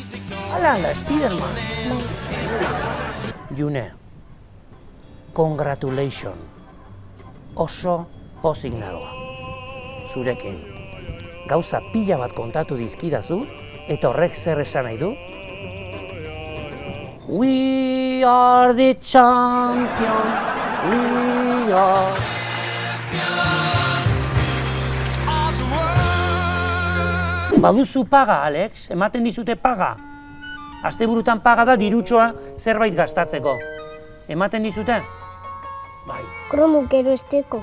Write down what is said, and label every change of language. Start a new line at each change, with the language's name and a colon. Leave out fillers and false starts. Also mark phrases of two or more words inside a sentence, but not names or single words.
Basque: Ala, Spiderman. Bai,
English: June, congratulations.
Basque: Oso pozik nagoa. Zurekin. Gauza pila bat kontatu dizkidazu, eta horrek zer esan nahi du?
English: We are the champion, we are...
Basque: Baduzu paga, Alex, ematen dizute paga. Asteburutan paga da dirutxoa zerbait gastatzeko. Ematen dizute? Bai. kromuk erosteko.